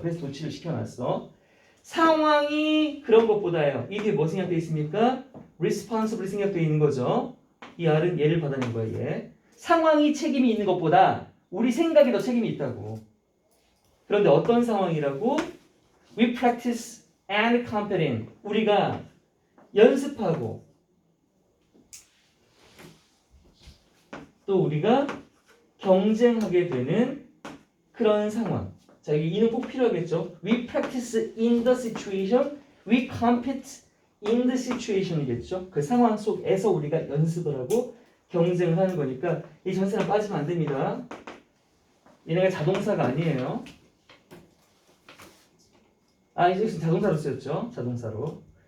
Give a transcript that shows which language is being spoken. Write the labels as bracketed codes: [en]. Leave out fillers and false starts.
[ko] 그래서 도치를 시켜놨어. 상황이 그런 것보다요. 이게 뭐 생각되어 있습니까? responsibly 생각되어 있는 거죠. 이 R은 얘를 받아낸 거예요. 얘. 상황이 책임이 있는 것보다 우리 생각이 더 책임이 있다고. 그런데 어떤 상황이라고? [en] We practice and competing. [ko] 우리가 연습하고 또 우리가 경쟁하게 되는 그런 상황. 자, 여기 이는 꼭 필요하겠죠. [en] We practice in the situation. We compete in the situation이겠죠. [ko] 그 상황 속에서 우리가 연습을 하고 경쟁을 하는 거니까 이 전체는 빠지면 안 됩니다. 얘네가 자동사가 아니에요. 아, 이제 자동사로 쓰였죠. 자동사로.